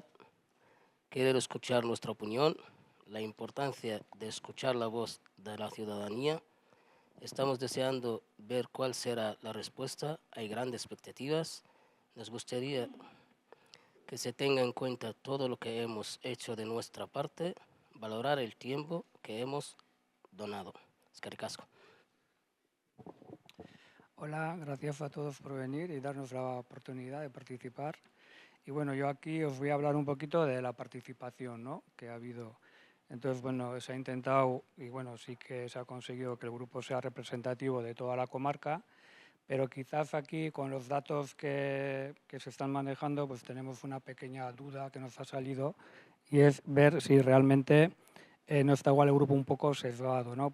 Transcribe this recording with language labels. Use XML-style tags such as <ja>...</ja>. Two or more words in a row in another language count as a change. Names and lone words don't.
<es>Quiero escuchar nuestra opinión, la importancia de escuchar la voz de la ciudadanía. Estamos deseando ver cuál será la respuesta. Hay grandes expectativas. Nos gustaría que se tenga en cuenta todo lo que hemos hecho de nuestra parte, valorar el tiempo que hemos donado.</es> <eu>Eskerrik asko.</eu> <es>Hola, gracias a todos por venir y darnos la oportunidad de participar. Y bueno, yo aquí os voy a hablar un poquito de la participación, ¿no?, que ha habido. Entonces, bueno, se ha intentado y bueno, sí que se ha conseguido que el grupo sea representativo de toda la comarca, pero quizás aquí con los datos que se están manejando, pues tenemos una pequeña duda que nos ha salido y es ver si realmente no está igual el grupo un poco sesgado, ¿no?</es>